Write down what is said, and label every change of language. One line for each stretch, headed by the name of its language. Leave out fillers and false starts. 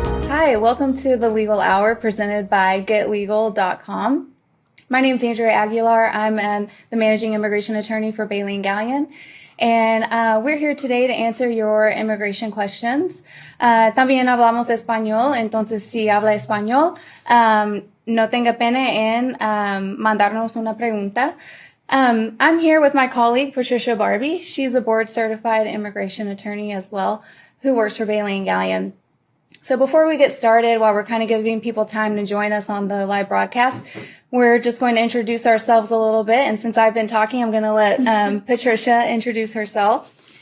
English: Hi, welcome to the Legal Hour presented by GetLegal.com. My name is Andrea Aguilar. I'm the managing immigration attorney for Bailey & Gallion, and we're here today to answer your immigration questions.
Spanish: También hablamos español, entonces si habla español, no tenga pena en mandarnos una pregunta.
English: I'm here with my colleague, Patricia Barbie. She's a board-certified immigration attorney as well, who works for Bailey & Gallion. So before we get started, while we're kind of giving people time to join us on the live broadcast, we're just going to introduce ourselves a little bit. And since I've been talking, I'm going to let Patricia introduce herself.